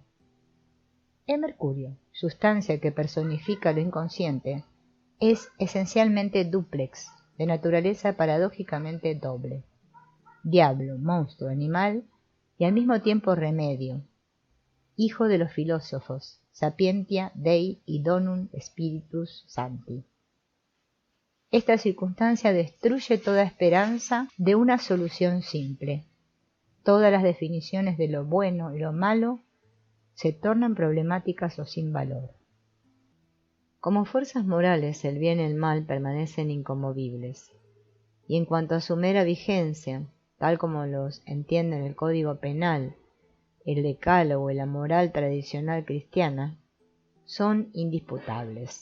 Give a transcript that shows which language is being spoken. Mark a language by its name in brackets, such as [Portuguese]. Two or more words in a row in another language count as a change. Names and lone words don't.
[Spanish] El mercurio, sustancia que personifica lo inconsciente, es esencialmente dúplex, de naturaleza paradójicamente doble. Diablo, monstruo, animal y al mismo tiempo remedio. Hijo de los filósofos, [Latin] sapientia Dei y donum spiritus sancti. [Spanish] Esta circunstancia destruye toda esperanza de una solución simple. Todas las definiciones de lo bueno y lo malo se tornan problemáticas o sin valor. Como fuerzas morales, el bien y el mal permanecen inconmovibles, y en cuanto a su mera vigencia, tal como los entienden el Código Penal, el Decálogo y la moral tradicional cristiana, son indisputables.